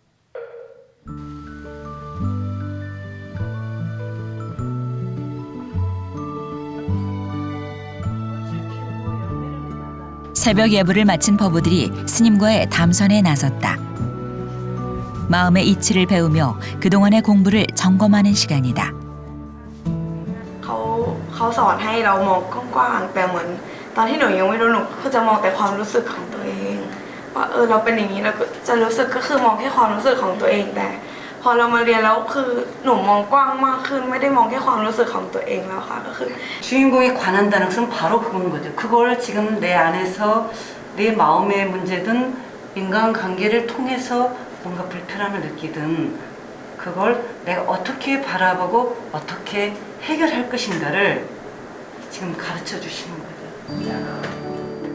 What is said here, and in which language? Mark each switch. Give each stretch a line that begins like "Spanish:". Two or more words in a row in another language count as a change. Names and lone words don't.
Korean: 새벽 예불을 마친 법우들이 스님과의 담선에 나섰다. 마음의 이치를 배우며 그동안의 공부를 점검하는 시간이다.
Thai: เขาสอนให้เรามองกว้างๆแต่เหมือนตอนที่หนูยังไม่รู้หนูก็จะมองแต่ความรู้สึกของตัวเองว่าเราเป็นอย่างนี้เราก็จะรู้สึกก็คือมองแค่ความรู้สึกของตัวเองแต่พอเรามาเรียนแล้วคือหนูมองกว้างมากขึ้นไม่ได้มองแค่ความรู้สึกของตัวเองแล้วค่ะก็คือ
Korean: 주인공에 관한다는 것은 바로 그건 거죠. 그걸 지금 내 안에서 내 마음의 문제든 인간관계를 통해서 뭔가 불편함을 느끼든 그걸 내가 어떻게 바라보고 어떻게 해결할 것인가를 지금 가르쳐 주시는 거죠.